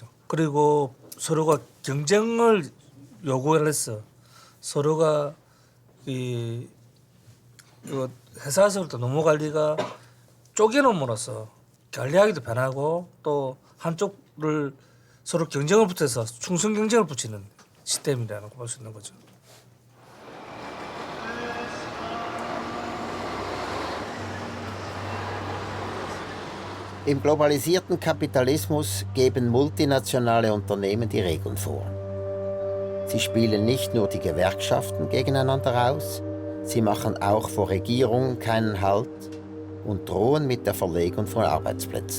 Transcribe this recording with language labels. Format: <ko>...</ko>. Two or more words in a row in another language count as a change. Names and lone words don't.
<ko>그리고 서로가 경쟁을 요구를 해서 서로가 이 회사에서부터 노무 관리가 쪼개놓음으로써 관리하기도 편하고 또 한쪽을 서로 경쟁을 붙여서 충성 경쟁을 붙이는 시스템이라고 볼 수 있는 거죠.</ko> <de>Im globalisierten Kapitalismus geben multinationale Unternehmen die Regeln vor. Sie spielen nicht nur die Gewerkschaften gegeneinander aus, sie machen auch vor Regierungen keinen Halt und drohen mit der Verlegung von Arbeitsplätzen.</de>